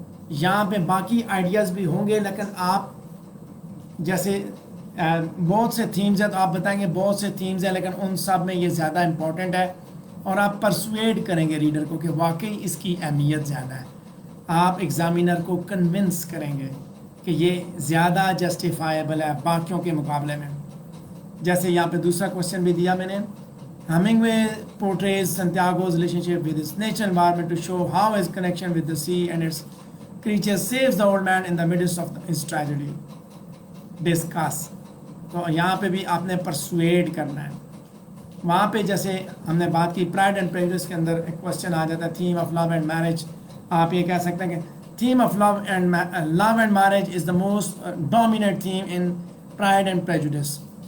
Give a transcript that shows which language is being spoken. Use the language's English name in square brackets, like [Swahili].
[Urdu] یہاں پہ باقی آئیڈیاز بھی ہوں گے, لیکن آپ جیسے بہت سے تھیمز ہیں تو آپ بتائیں گے بہت سے تھیمز ہیں, لیکن ان سب میں یہ زیادہ امپورٹنٹ ہے, اور آپ پرسویڈ کریں گے ریڈر کو کہ واقعی اس کی اہمیت زیادہ ہے. آپ ایگزامینر کو کنونس کریں گے کہ یہ زیادہ جسٹیفائیبل ہے باقیوں کے مقابلے میں. جیسے یہاں پہ دوسرا کوشچن بھی دیا میں نے, [English] Hemingway portrays Santiago's relationship with his nature environment to show how his connection with the sea and its creatures saves the old man in the midst of his tragedy. Discuss. [Urdu] تو یہاں پہ بھی آپ نے پرسویڈ کرنا ہے. وہاں پہ جیسے ہم نے بات کی پرائڈ اینڈ پریجوڈس کے اندر ایک کوشچن آ جاتا ہے theme of love and marriage. آپ یہ کہہ سکتے ہیں کہ [English] Theme of love and marriage is the most dominant theme in Pride and Prejudice.